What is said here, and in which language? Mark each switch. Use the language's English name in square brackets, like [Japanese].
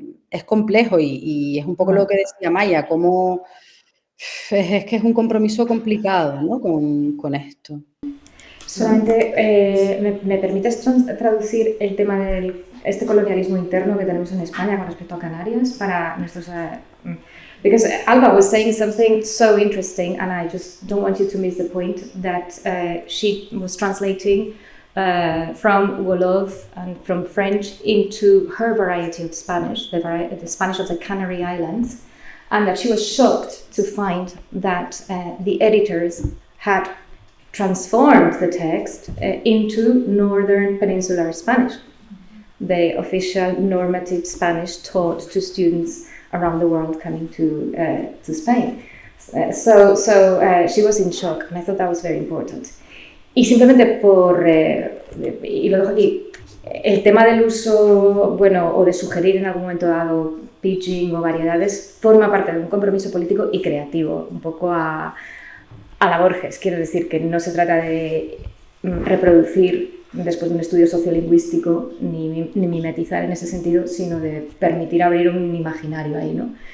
[Spanish] Es complejo y es un poco lo que decía Maya, como es que es un compromiso complicado, ¿no? con esto. Solamente, ¿me permites traducir el tema de este colonialismo interno que tenemos en España con respecto a Canarias para nuestros... [English] Because Alba was saying something so interesting, and I just don't want you to miss the point that she was translating from Wolof and from French into her variety of Spanish, the Spanish of the Canary Islands, and that she was shocked to find that the editors had transformed the text into Northern Peninsular Spanish, the official normative Spanish taught to students around the world coming to Spain. So she was in shock, and I thought that was very important. [Spanish] Y simplemente y lo dejo aquí, el tema del uso, bueno, o de sugerir en algún momento dado pitching o variedades, forma parte de un compromiso político y creativo, un poco a la Borges. Quiero decir que no se trata de reproducir después de un estudio sociolingüístico ni mimetizar en ese sentido, sino de permitir abrir un imaginario ahí, ¿no?